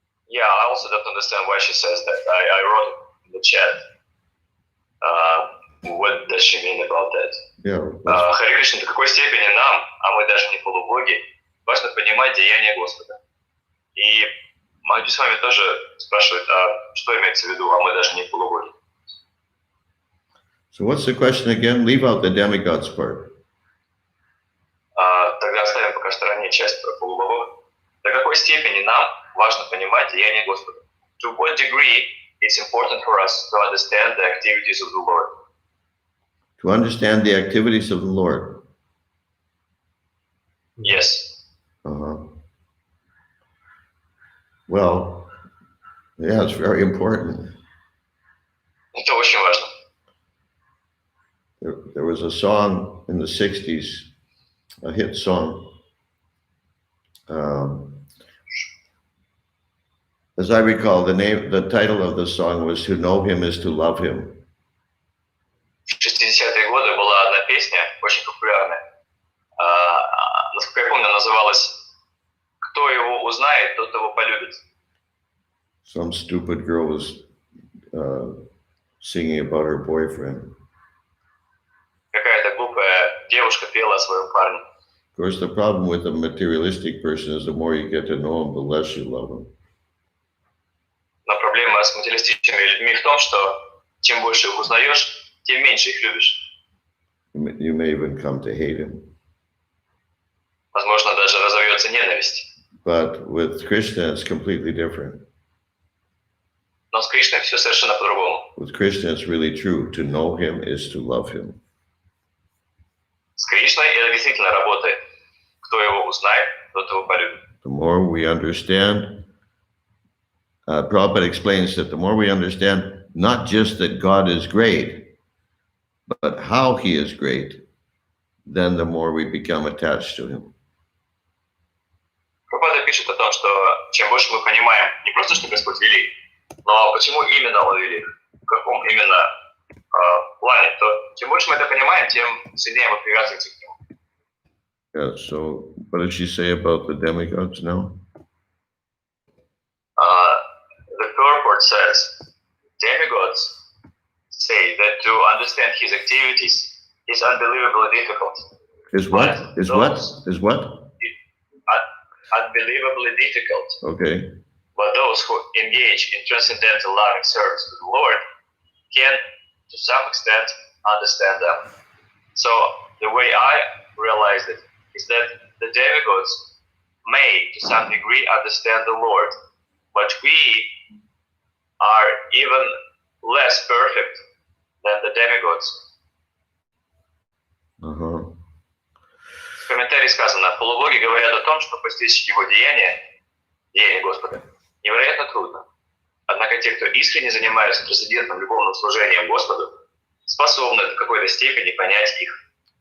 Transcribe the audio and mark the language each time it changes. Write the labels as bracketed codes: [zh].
[en] Yeah, I also don't understand why she says that. I wrote in the chat. What does she mean about that? Yeah. [ru] Харе Кришна, до какой степени нам, а мы даже не полубоги, важно понимать деяния Господа. И Махаджи с вами тоже спрашивает, что имеется в виду, а мы даже не полубоги. [en] So what's the question again? Leave out the demigods part. [ru] Тогда оставим пока в стороне часть про полубогов. До какой степени нам важно понимать деяния Господа? [en] To what degree it's important for us to understand the activities of the Lord? To understand the activities of the Lord. Yes. Well, yeah, it's very important. [ru] Это очень важно. [en] There was a song in the 60s, a hit song. As I recall, the title of the song was "To Know Him is to Love Him." [ru] В 60-е годы была одна песня, очень популярная. Насколько я помню, называлась «Кто его узнает, тот его полюбит». [en] Some stupid girl was singing about her boyfriend. [ru] Какая-то глупая девушка пела о своем парне. [en] Of course, the problem with a materialistic person is the more you get to know him, the less you love him. [ru] Но проблема с материалистичными людьми в том, что чем больше их узнаешь, тем меньше их любишь. [en] You may even come to hate him. [ru] Возможно, даже разовьется ненависть. [en] But with Krishna, it's completely different. [ru] Но с Кришной все совершенно по-другому. [en] With Krishna, it's really true. To know him is to love him. [ru] С Кришной это действительно работает. Кто его узнает, тот его полюбит. [en] The more we understand, Prabhupada explains that the more we understand not just that God is great, but how he is great, then the more we become attached to him. [ru] Прабхупада пишет о том, что чем больше мы понимаем не просто, что Господь велик, но почему именно Он велик, в каком именно плане, то чем больше мы это понимаем, тем сильнее мы привязываемся к нему. [en] Yeah, so what did she say about the demigods now? The purport says, demigods say that to understand his activities is unbelievably difficult. Is what? Is what? Is what? Unbelievably difficult. Okay. But those who engage in transcendental loving service to the Lord can, to some extent, understand them. So the way I realized it is that the demigods may, to some degree, understand the Lord, but we are even less perfect than the demigods. Uh-huh. [ru] В комментарии сказано, полубоги говорят о том, что постичь его деяния Господа, невероятно трудно. Однако те, кто искренне занимаются трансцендентным любовным служением Господу, способны в какой-то степени понять их.